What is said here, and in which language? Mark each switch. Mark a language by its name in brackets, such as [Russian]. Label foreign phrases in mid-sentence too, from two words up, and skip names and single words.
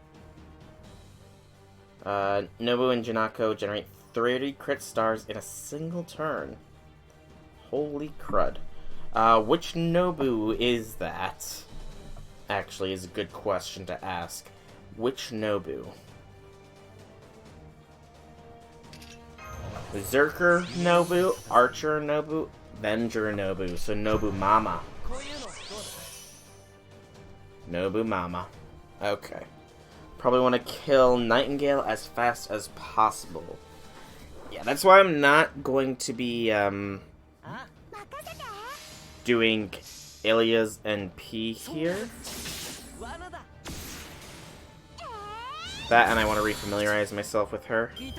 [English] Nobu and Janako generate 30 crit stars in a single turn. Holy crud. Which Nobu is that? Actually, is a good question to ask. Which Nobu? Zerker Nobu, Archer Nobu, Avenger Nobu. So Nobu Mama. Nobu Mama. Okay. Probably want to kill Nightingale as fast as possible. Yeah, that's why I'm not going to be, doing Ilya's NP here. That, and I want to refamiliarize myself with her.